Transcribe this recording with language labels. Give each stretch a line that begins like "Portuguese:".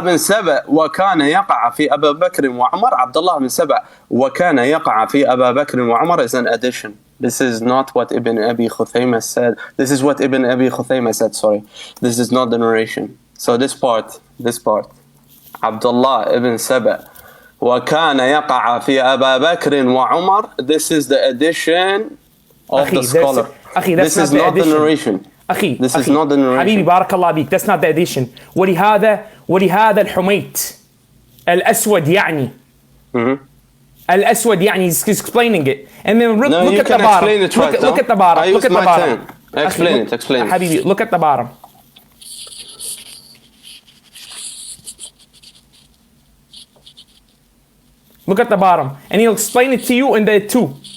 Arabic: بن سبأ وكان يقع في أبا بكر وعمر. عبد الله بن سبأ وكان يقع في أبا بكر وعمر
English: is an addition. This is not what Ibn Abi Khuthayma said. This is what Ibn Abi Khuthayma said, sorry. This is not the narration. So this part.
Arabic: Abdullah ibn Saba وكان يقع في أبا بكر وعمر.
English: This is the addition of the scholar. This is not the narration. This is not the narration.
Arabic: حبيبي بارك الله بيك.
English: That's not the addition.
Arabic: ولهذا الحميت الأسود يعني. الأسود يعني
English: he's explaining it. And then look at the bottom. Look at the bottom. Look at the bottom. Explain it. حبيبي, look at the bottom. Look at the bottom. And he'll explain it to you in the two.